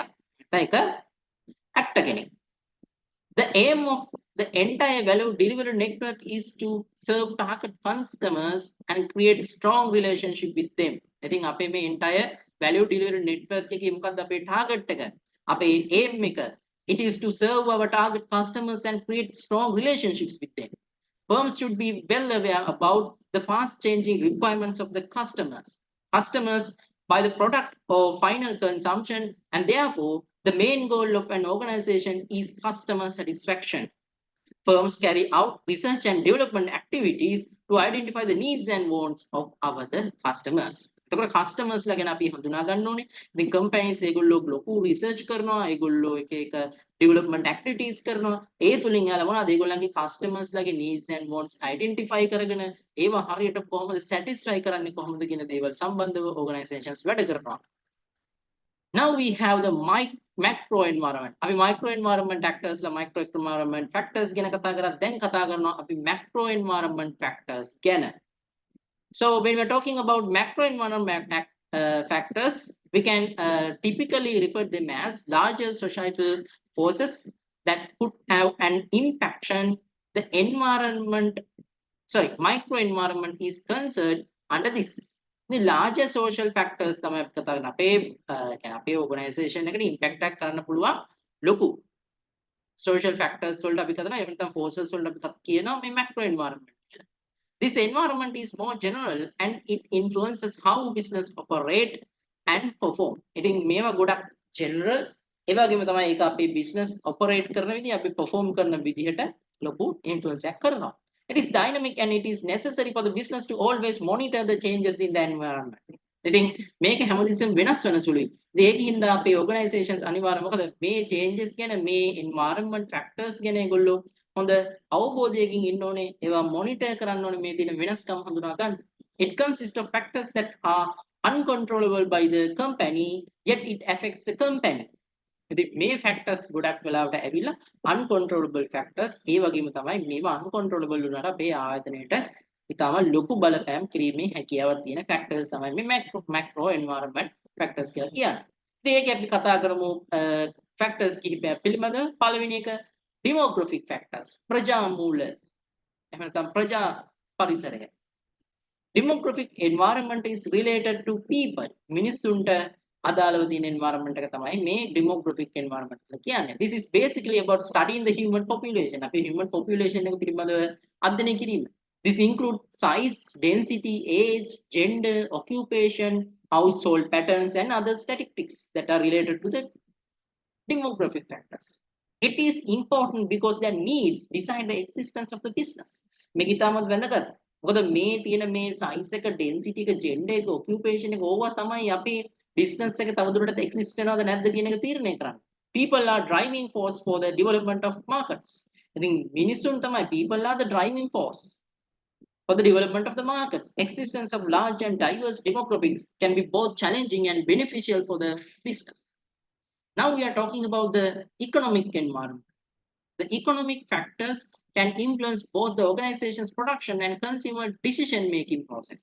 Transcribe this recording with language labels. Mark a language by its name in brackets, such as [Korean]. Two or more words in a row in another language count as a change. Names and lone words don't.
[Sinhala] නැත්නම් එක actor කෙනෙක්. [English] The aim of the entire value delivery network is to serve target customers and create strong relationship with them. [Sinhala] ඉතින් අපේ මේ [English] entire value delivery network [Sinhala] එකේ මොකක්ද අපේ target එක? අපේ aim එක [English] it is to serve our target customers and create strong relationships with them. Firms should be well aware about the fast changing requirements of the customers. Customers buy the product for final consumption, and therefore the main goal of an organization is customer satisfaction. Firms carry out research and development activities to identify the needs and wants of our the customers. [Sinhala] එතකොට customers ලා ගැන අපි හඳුනා ගන්න ඕනේ. ඉතින් companies ඒගොල්ලෝ ලොකු research කරනවා, ඒගොල්ලෝ එක එක [English] development activities [Sinhala] කරනවා. ඒ තුලින් යාලා මොනවද ඒගොල්ලන්ගේ customers ලාගේ [English] needs and wants identify [Sinhala] කරගෙන ඒවා හරියට කොහොමද satisfy කරන්නේ කොහොමද කියන දේවල් සම්බන්ධව organizations වැඩ කරනවා. [English] Now we have the macro environment. [Sinhala] අපි [English] micro environment factors [Sinhala] ලා [English] micro environment factors [Sinhala] ගැන කතා කරා. දැන් කතා කරනවා අපි [English] macro environment factors [Sinhala] ගැන. [English] So when we're talking about macro environment factors, we can typically refer them as larger societal forces that could have an impact on the environment. Sorry, micro environment is concerned under this. The larger social factors [Sinhala] තමයි අපි කතා කරන අපේ කියන්නේ අපේ organisation එකට impact එකක් කරන්න පුළුවන් ලොකු [English] social factors [Sinhala] වලට අපි කතා කරනවා එහෙම නැත්නම් forces වලට අපි කියනවා මේ [English] macro environment [Sinhala] කියලා. [English] This environment is more general and it influences how business operate and perform. [Sinhala] ඉතින් මේවා ගොඩක් general ඒ වගේම තමයි ඒක අපේ business operate කරන විදිහ අපි perform කරන විදිහට ලොකු influence එකක් කරනවා. [English] It is dynamic and it is necessary for the business to always monitor the changes in the environment. [Sinhala] ඉතින් මේක හැමතිස්සෙම වෙනස් වෙන සුළුයි. ඉතින් ඒකින්ද අපේ organizations අනිවාර්යයෙන් මොකද මේ changes ගැන මේ [English] environment factors [Sinhala] ගැන ඒගොල්ලෝ හොඳ අවබෝධයකින් ඉන්න ඕනේ. ඒවා monitor කරන්න ඕනේ මේ තියෙන වෙනස්කම් හඳුනා ගන්න. [English] It consists of factors that are uncontrollable by the company yet it affects the company. [Sinhala] ඉතින් මේ factors ගොඩක් වෙලාවට ඇවිල්ලා [English] uncontrollable factors [Sinhala] ඒ වගේම තමයි මේවා uncontrollable වුණාට අපේ ආයතනයේට ඊටම ලොකු බලපෑම් කිරීමේ හැකියාවක් තියෙන factors තමයි මේ [English] macro environment factors [Sinhala] කියලා කියන්නේ. ඉතින් ඒක අපි කතා කරමු factors කිහිපයක් පිළිබඳව. පළවෙනි එක [English] demographic factors. [Sinhala] ප්‍රජා මූල එහෙම නැත්නම් ප්‍රජා පරිසරය. [English] Demographic environment is related to people. [Sinhala] මිනිස්සුන්ට අදාළව තියෙන environment එක තමයි මේ [English] demographic environment [Sinhala] කියලා කියන්නේ. [English] This is basically about studying the human population. [Sinhala] අපේ [English] human population [Sinhala] එක පිළිබඳව අධ්‍යයනය කිරීම. [English] This includes size, density, age, gender, occupation, household patterns and other statistics that are related to the demographic factors. It is important because their needs decide the existence of the business. [Sinhala] මේක ඉතාමත් වැදගත්. මොකද මේ තියෙන මේ size එක, density එක, gender එක, occupation එක ඕවා තමයි අපේ business එක තවදුරටත් exist වෙනවද නැද්ද කියන එක තීරණය කරන්නේ. [English] People are driving force for the development of markets. [Sinhala] ඉතින් මිනිසුන් තමයි [English] people are the driving force for the development of the markets. Existence of large and diverse demographics can be both challenging and beneficial for the business. Now we are talking about the economic environment. The economic factors can influence both the organization's production and consumer decision-making process.